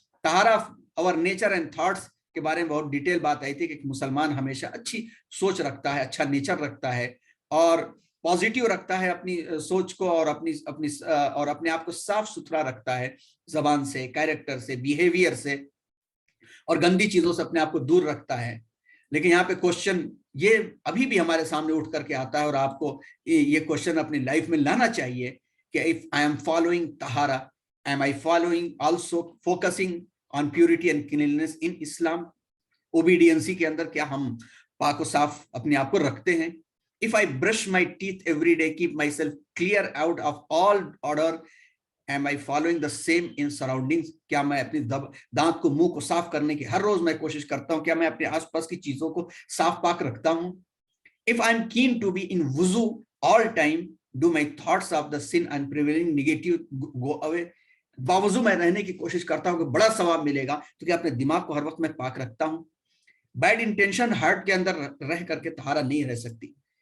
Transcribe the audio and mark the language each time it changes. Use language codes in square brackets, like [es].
[ur] طہارت of اور nature and thoughts کے بارے میں بہت ڈیٹیل بات آئی تھی کہ مسلمان ہمیشہ اچھی سوچ رکھتا ہے، اچھا نیچر رکھتا ہے، اور پازیٹیو رکھتا ہے اپنی سوچ کو، اور اپنے آپ کو صاف ستھرا رکھتا ہے زبان سے، کیریکٹر سے، بیہیویئر سے، اور گندی چیزوں سے اپنے آپ کو دور رکھتا ہے. لیکن یہاں پہ کوشچن یہ ابھی بھی ہمارے سامنے اٹھ کر کے آتا ہے، اور آپ کو یہ کوشچن اپنی لائف میں لانا چاہیے کہ if I am following طہارہ, am I following also focusing on purity and cleanliness in Islam? [en] Obediency کے اندر کیا ہم پاک و صاف اپنے آپ کو رکھتے ہیں؟ If I brush my teeth every day, keep myself clear out of all odor, am I following the same in surroundings? [ur] کیا میں اپنی دانت کو، منہ کو صاف کرنے کی ہر روز میں کوشش کرتا ہوں؟ کیا میں اپنے آس پاس کی چیزوں کو صاف پاک رکھتا ہوں؟ If I am keen to be in wuzu all time, do my thoughts of the sin and prevailing negative go away? باوضو میں رہنے کی کوشش کرتا ہوں کہ بڑا ثواب ملے گا، تو کیا اپنے دماغ کو ہر وقت میں پاک رکھتا ہوں؟ بیڈ انٹینشن ہارٹ کے اندر رہ کر کے طہارت نہیں رہ سکتی.